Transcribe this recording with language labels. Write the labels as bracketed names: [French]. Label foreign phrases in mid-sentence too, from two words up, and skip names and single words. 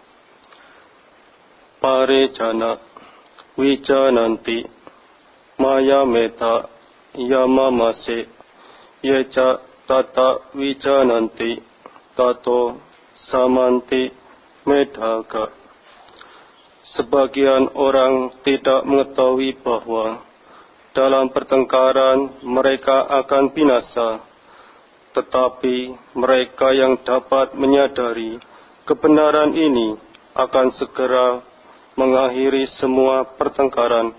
[Pali] Parecana vijananti maya meta yamamase yeca tata vijananti tato samanti medhaka. [Indonesian] Sebagian orang tidak mengetahui bahwa dalam pertengkaran mereka akan binasa, tetapi mereka yang dapat menyadari kebenaran ini akan segera mengakhiri semua pertengkaran.